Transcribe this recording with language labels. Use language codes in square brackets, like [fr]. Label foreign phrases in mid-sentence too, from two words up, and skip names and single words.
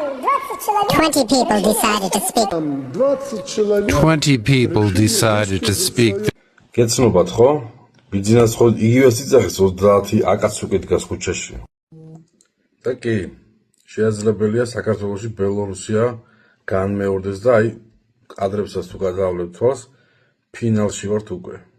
[en] 20 people decided to speak. 20 people decided to speak. [ka] გეცნობათ ხო? ბიძინას ხო იგივე სიძახეს 30 აკაც უკვე დგას ქუჩაში. და კი, შესაძლებელია საქართველოში ბელორუსია განმეორდეს და აი კადრებსაც თუ გადავლებთ თვალს, ფინალში ვართ უკვე.